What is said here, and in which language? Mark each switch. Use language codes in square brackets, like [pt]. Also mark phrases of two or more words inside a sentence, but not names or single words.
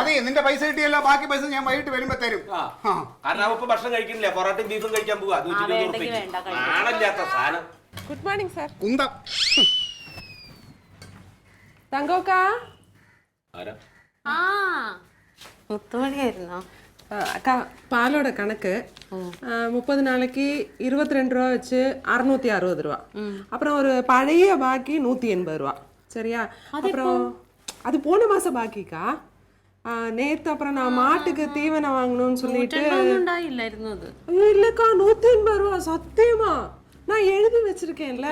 [ml] അതെ, നിന്റെ പൈസ കിട്ടിയല്ല, ബാക്കി പൈസ ഞാൻ വൈകിട്ട് വരുമ്പോ തരും. കാരണം അവ ഭക്ഷണം കഴിക്കുന്നില്ല, പൊറോട്ടയും ബീഫും കഴിക്കാൻ പോവാ. ആണല്ലാത്ത സാധനം. ഗുഡ് മോർണിംഗ് സാർ. കുന്തം. തങ്കോക്കാ. ആ മുത്തുമണിയായിരുന്നോ? [ta] அக்கா பாலோட கணக்கு 30 நாளைக்கு 22 ரூபா வச்சு 660 ரூபா. அப்புறம் ஒரு பழைய பாக்கி 180 ரூபா. சரியா? அப்புறம் அது போன மாசம் பாக்கிக்கா. நேத்து அப்புறம் நான் மாட்டுக்கு தீவனம் வாங்கணும்னு சொல்லிட்டு இல்லக்கா 180 ரூபா சத்தியமா நான் எழுதி வச்சிருக்கேன்ல.